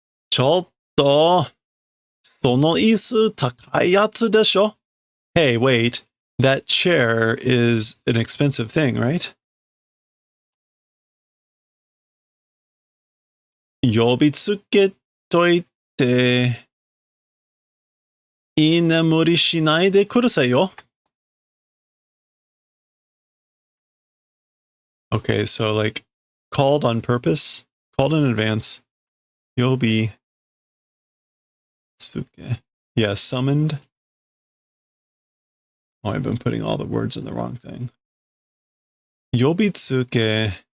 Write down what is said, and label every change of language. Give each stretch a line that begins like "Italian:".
Japanese: ちょっと、その椅子高いやつでしょ?
English: Hey, wait. That chair is an expensive thing, right?
Japanese: 呼びつけといて、居眠りしないでくださいよ.
English: Okay, so like called on purpose, called in advance. Yobi Tsuke. Yeah, summoned. Oh, I've been putting all the words in the wrong thing. Yobitsuke.